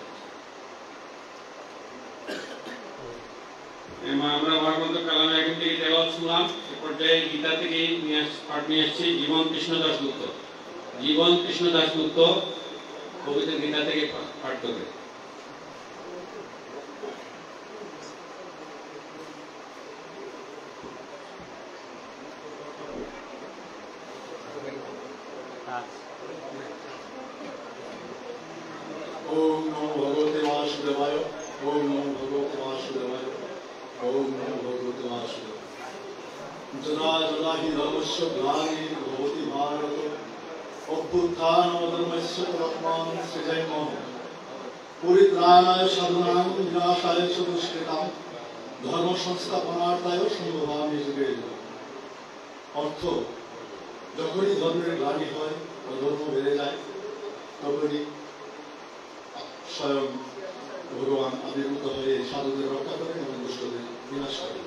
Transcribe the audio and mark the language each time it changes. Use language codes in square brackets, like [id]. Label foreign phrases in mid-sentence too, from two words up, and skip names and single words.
[bn] আমরা মহাগ্রন্থ কালামে এখন থেকে তেলাওয়াত শুনলাম। এ পর্যায়ে গীতা থেকে পাঠ নিয়ে আসছি জীবন কৃষ্ণ দাশগুপ্ত। জীবন কৃষ্ণ দাশগুপ্ত পবিত্র গীতা থেকে পাঠ করবে। [sa] ওম নমো ভগবতে বাসুদেবায়। ওম নমো ভগবতে বাসুদেবায়। ওম নমো ভগবতে বাসুদেবায়। যদা যদা হি ধর্মস্য গ্লানির্ভবতি ভারত অভ্যুত্থানমধর্মস্য তদাত্মাनं সৃজেমঃ পরিত্রাণায় সাধনাং বিনাশায় চ দুষ্কৃতাং ধর্ম সংস্থাপনার্থায় সম্ভবামি যুগে যুগে। [bn] অর্থ, যখনই ধর্মের গ্লানি হয়, অধর্ম বেড়ে যায়, তখনই স্বয়ং ভগবান আবির্ভূত হয়ে সাধুদের রক্ষা করেন এবং দুষ্টদের বিনাশ করেন।